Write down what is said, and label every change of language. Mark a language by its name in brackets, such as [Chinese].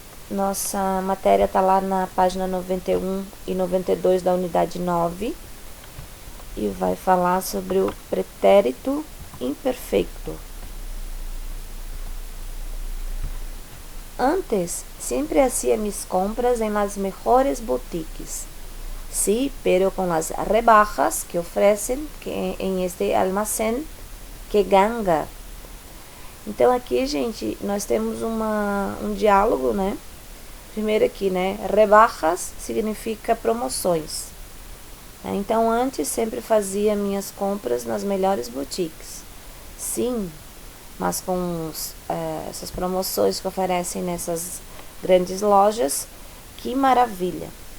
[Portuguese] Nossa matéria está lá na página 91 e 92 da unidade 9 e vai falar sobre o pretérito imperfeito. [Spanish] Antes, siempre hacía mis compras en las mejores boutiques. Sí, pero con las rebajas que ofrecen que em este almacén que ganga. [Portuguese] Então aqui, gente, nós temos um diálogo, né? Primeiro aqui, né? Rebajas significa promoções. Então antes sempre fazia minhas compras nas melhores boutiques. Sim, mas com essas promoções que oferecem nessas grandes lojas, que maravilha.